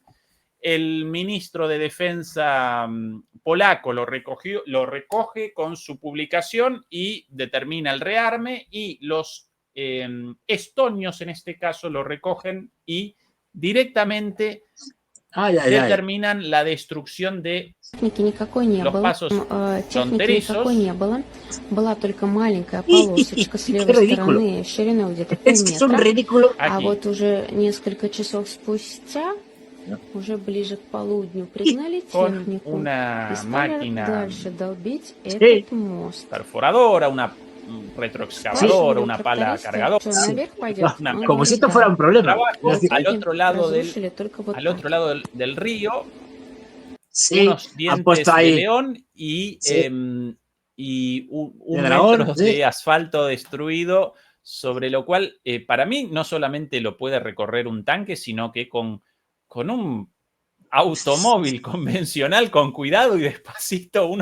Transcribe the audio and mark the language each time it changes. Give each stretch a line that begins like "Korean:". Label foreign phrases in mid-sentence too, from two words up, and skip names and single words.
Spanish: El ministro de Defensa polaco lo recoge con su publicación y determina el rearme, y los estonios en este caso lo recogen y directamente determinan la destrucción de
Russian: Техники никакой не
Spanish: los
Russian: было.
Spanish: pasos
Russian: Техники никакой
Spanish: fronterizos.
Russian: не было. Была только маленькая полосочка с
Spanish: Qué
Russian: левой
Spanish: ridículo.
Russian: стороны, шириной где-то
Spanish: Es que es un
Russian: полметра.
Spanish: ridículo.
Russian: А
Spanish: Aquí.
Russian: вот уже несколько часов спустя, уже ближе к полудню, пригнали
Spanish: Con
Russian: технику
Spanish: una
Russian: и стали
Spanish: máquina
Russian: дальше долбить этот мост.
Spanish: perforadora, una retroexcavadora, una pala
Russian: Трактористы,
Spanish: cargadora.
Russian: что наверх пойдет,
Spanish: Una-
Russian: он
Spanish: Como si
Russian: говорит,
Spanish: esto fuera
Russian: да.
Spanish: un problema. Trabajo Es decir, al otro lado
Russian: Разрушили только вот
Spanish: al
Russian: так.
Spanish: otro lado del río, sí, unos han dientes puesto de ahí. león y, Sí. un De dragón, metro sí. de asfalto destruido, sobre lo cual, para mí, no solamente lo puede recorrer un tanque, sino que con un automóvil convencional, con cuidado y despacito, uno